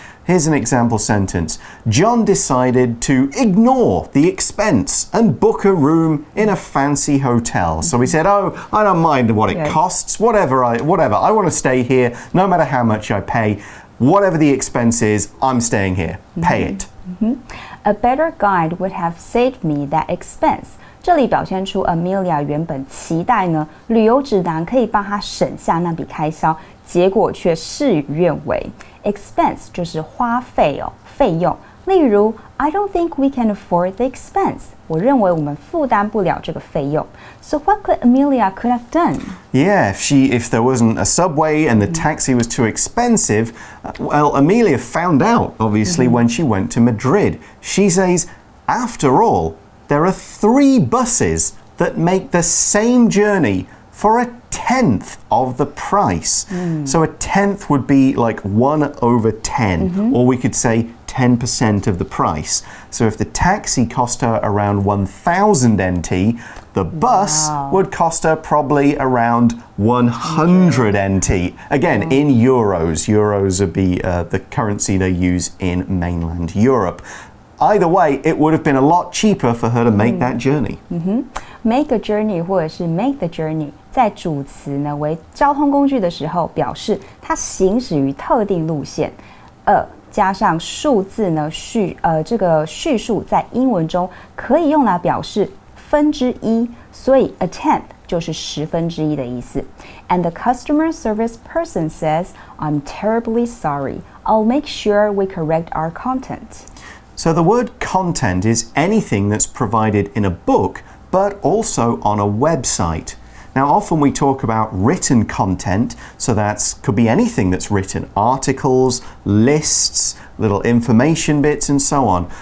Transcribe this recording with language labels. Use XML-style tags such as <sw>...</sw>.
<en>Here's an example sentence. John decided to ignore the expense and book a room in a fancy hotel. So he said, oh, I don't mind what it costs, whatever. I want to stay here, no matter how much I pay. Whatever the expense is, I'm staying here. Pay it. A better guide would have saved me that expense.</en> <zh>这裡表現出 Amelia 原本期待呢，旅游指南可以幫她省下那筆開銷，結果卻事與願違。Expense 就是花費哦，費用。例如</zh> <en>I don't think we can afford the expense.</en> <zh>我認為我們負擔不了這個費用。</zh> <en>So what could Amelia could have done? Yeah, if there wasn't a subway and the taxi was too expensive, well, Amelia found out, obviously, when she went to Madrid. She says, after all, there are 3 buses that make the same journey for a 10th of the price. So a 10th would be like 1/10, or we could say 10% of the price. So if the taxi cost her around 1,000 NT, the bus would cost her probably around 100 NT. Again, in euros. Euros would be the currency they use in mainland Europe. Either way, it would have been a lot cheaper for her to make that journey. Make a journey</en> <zh>或者是</zh> <en>make the journey</en> <zh>在主词呢為交通工具的時候，表示它行駛於特定路線。加上數字呢这个序数在英文中可以用来表示分之一，所以 a tenth 就是1/10的意思。</zh> <en>And the customer service person says, I'm terribly sorry. I'll make sure we correct our content. So the word content is anything that's provided in a book, but also on a website. Now, often we talk about written content, so that could be anything that's written, articles, lists, little information bits, and so on.</en>